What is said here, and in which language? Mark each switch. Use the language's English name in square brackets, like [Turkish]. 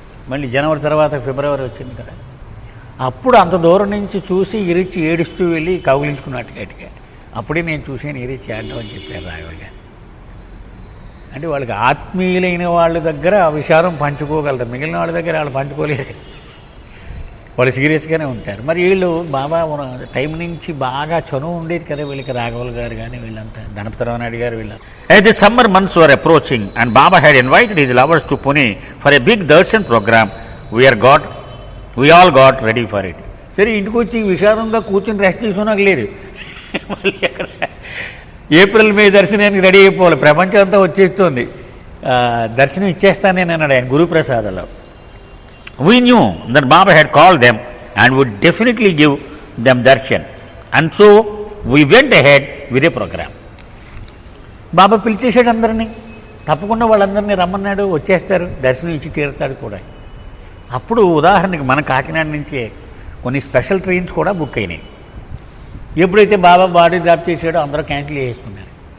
[Telugu] మళ్ళీ జనవరి తర్వాత ఫిబ్రవరి వచ్చింది కదా, అప్పుడు అంత దూరం నుంచి చూసి ఇరిచి ఏడుస్తూ వెళ్ళి కౌగిలించుకున్నట్టుగా అప్పుడే నేను చూసాను ఇరిచి ఆడడం అని చెప్పారు రాఘవులు గారు. అంటే వాళ్ళకి ఆత్మీయులైన వాళ్ళ దగ్గర ఆ విషాదం పంచుకోగలరు, మిగిలిన వాళ్ళ దగ్గర వాళ్ళు పంచుకోలేరు, వాళ్ళు సీరియస్గానే ఉంటారు. మరి వీళ్ళు బాబా టైం నుంచి బాగా చనువు ఉండేది కదా వీళ్ళకి, రాఘవులు గారు కానీ వీళ్ళంతా, ధనపతిరావు నాయుడు గారు వీళ్ళంతా. [English] As the summer months were approaching and Baba had invited his lovers to Pune for a big darshan program, we all got ready for it. [Telugu] సరే ఇంటికి వచ్చి విషాదంగా కూర్చొని రెస్ట్ తీసుకున్నాక లేదు, మళ్ళీ అక్కడ ఏప్రిల్ మే దర్శనానికి రెడీ అయిపోవాలి. ప్రపంచం అంతా వచ్చేస్తుంది, దర్శనం ఇచ్చేస్తానే అన్నాడు ఆయన గురుప్రసాదంలో. [English] We knew that Baba had called them and would definitely give them darshan, and so we went ahead with a program. [Telugu] బాబా పిలిచేసాడు అందరినీ, తప్పకుండా వాళ్ళందరినీ రమ్మన్నాడు, వచ్చేస్తారు, దర్శనం ఇచ్చి తీరుతాడు కూడా. అప్పుడు ఉదాహరణకి మన కాకినాడ నుంచి కొన్ని స్పెషల్ ట్రైన్స్ కూడా బుక్ అయినాయి. ఎప్పుడైతే బాబా బాడీ డ్రాప్ చేసాడో అందరూ క్యాన్సిల్ చేసుకున్నారు.